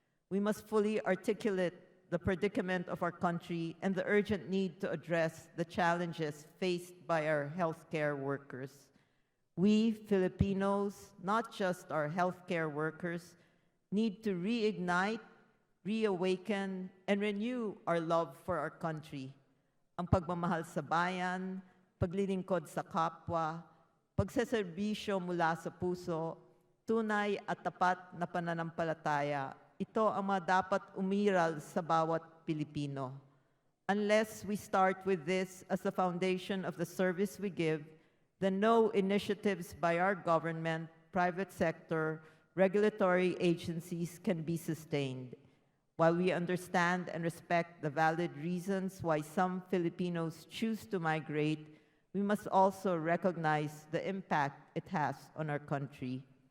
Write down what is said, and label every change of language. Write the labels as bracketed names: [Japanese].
[English] We must fully articulate the predicament of our country and the urgent need to address the challenges faced by our healthcare workers. We Filipinos, not just our healthcare workers, need to reignite, reawaken, and renew our love for our country. [Filipino] Ang pagmamahal sa bayan, paglilingkod sa kapwa, pagseserbisyo mula sa puso, tunay at tapat na pananampalataya, ito ang mga dapat umiral sa bawat Pilipino. [English] Unless we start with this as the foundation of the service we give, then no initiatives by our government, private sector, regulatory agencies can be sustained. While we understand and respect the valid reasons why some Filipinos choose to migrate, we must also recognize the impact it has on our country.